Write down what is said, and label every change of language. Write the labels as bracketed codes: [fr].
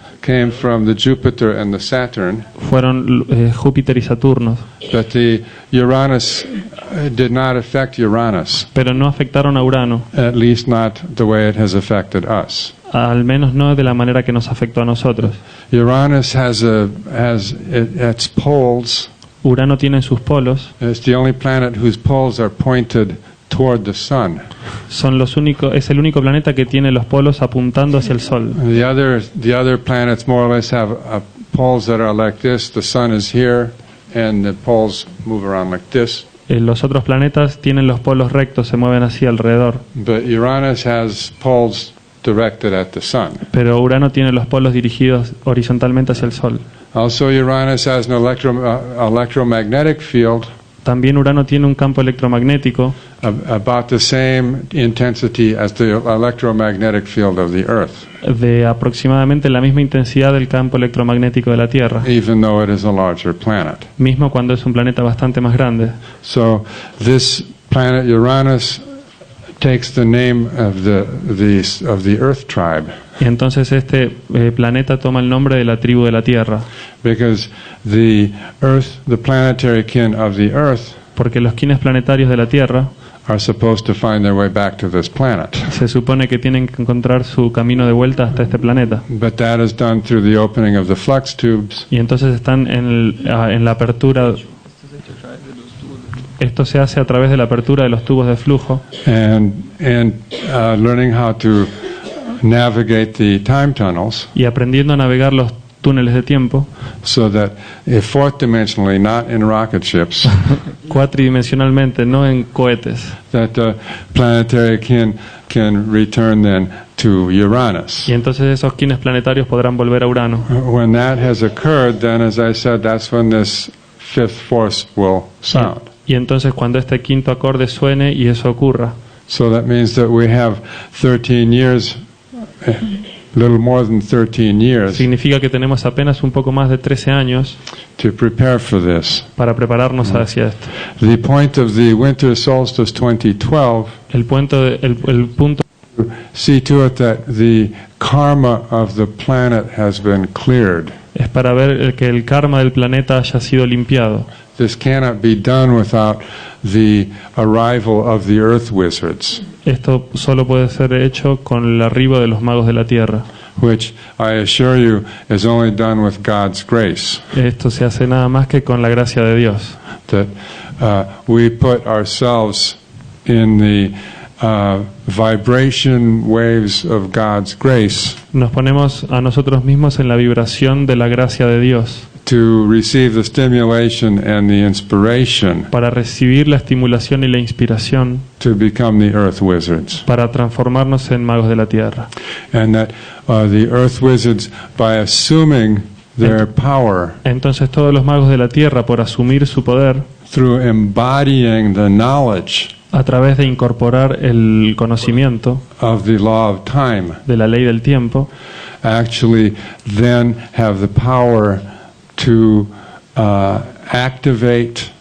[en] came from the Jupiter and the Saturn, [es] fueron Júpiter y Saturno, [en] but the Uranus did not affect Uranus, [es] pero no afectaron a Urano, [en] at least not the way it has affected us. [es] al menos no de la manera que nos afectó a nosotros. [en] Uranus has its poles. [es] Urano tiene sus polos, [en] It's the only planet whose poles are pointed toward the sun. [es] es el único planeta que tiene los polos apuntando hacia el Sol. [en] The other planets more or less have poles that are like this. The sun is here, and the poles move around like this. [es] Los otros planetas tienen los polos rectos, se mueven así alrededor. [en] But Uranus has poles directed at the sun. [es] Pero Urano tiene los polos dirigidos horizontalmente hacia el Sol. [en] Also, Uranus has an electromagnetic field [es] También Urano tiene un campo electromagnético [en] about the same intensity as the electromagnetic field of the Earth, [es] de aproximadamente la misma intensidad del campo electromagnético de la Tierra, [en] even though it is a larger planet. [es] mismo cuando es un planeta bastante más grande. [en] So this planet Uranus takes the name of the Earth tribe, [es] Y entonces este planeta toma el nombre de la tribu de la Tierra, [en] because the planetary kin of the Earth [es] porque los quines planetarios de la Tierra [en] are supposed to find their way back to this planet. [es] se supone que tienen que encontrar su camino de vuelta hasta este planeta. [en] But that is done through the opening of the flux tubes, [es] Y entonces están en la apertura. Esto se hace a través de la apertura de los tubos de flujo [en] and learning how to navigate the time tunnels, [es] y aprendiendo a navegar los túneles de tiempo, [en] so that if fourth dimensionally, not in rocket ships, [es] cuatridimensionalmente, no en cohetes, [en] that the planetary kin can return then to Uranus. [es] y entonces esos quines planetarios podrán volver a Urano. [en] When that has occurred, then, as I said, that's when this fifth force will sound. [es] Y entonces cuando este quinto acorde suene y eso ocurra, [en] So that means that we have 13 years, a little more than 13 years, [es] significa que tenemos apenas un poco más de 13 años [en] to prepare for this. [es] para prepararnos hacia esto. [en] The point of the winter solstice 2012, [es] El punto [en] see to it that the karma of the planet has been cleared. [es] es para ver que el karma del planeta haya sido limpiado. [en] This cannot be done without the arrival of the earth wizards, [es] Esto solo puede ser hecho con el arribo de los magos de la Tierra. [en] which I assure you is only done with God's grace. [es] Esto se hace nada más que con la gracia de Dios. [en] That we put ourselves in the vibration waves of God's grace [es] Nos ponemos a nosotros mismos en la vibración de la gracia de Dios [en] to receive the stimulation and the inspiration [es] para recibir la estimulación y la inspiración [en] to become the earth wizards. [es] para transformarnos en magos de la Tierra. [en] And that the earth wizards, by assuming their power [es] Entonces todos los magos de la Tierra, por asumir su poder, [en] through embodying the knowledge [es] a través de incorporar el conocimiento [en] of the law of time, [es] de la ley del tiempo, [en] actually then have the power to activate